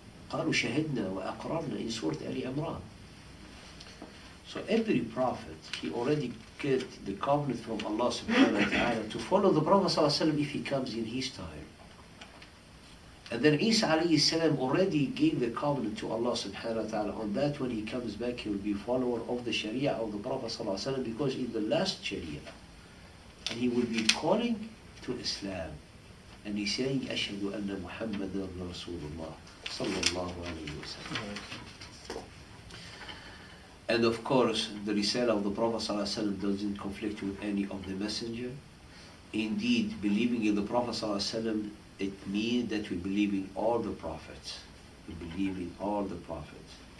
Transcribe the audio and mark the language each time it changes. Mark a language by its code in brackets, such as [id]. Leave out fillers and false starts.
[ar] قالوا شهدنا وأقررنا [en] in Surah Ali Imran. So every prophet, he already get the covenant from Allah subhanahu wa ta'ala to follow the Prophet sallallahu alaihi wasallam if he comes in his time. And then Isa alayhi salam already gave the covenant to Allah subhanahu wa ta'ala on that when he comes back he will be follower of the Sharia of the Prophet sallallahu alaihi wasallam because in the last Sharia. And he will be calling to Islam. [ar] And he's saying, أشهد أن محمدا رسول الله صلى الله عليه وسلم. [en] And of course, the Risala of the Prophet صلى الله عليه وسلم doesn't conflict with any of the messenger. Indeed, believing in the Prophet صلى الله عليه وسلم, it means that we believe in all the prophets. We believe in all the prophets.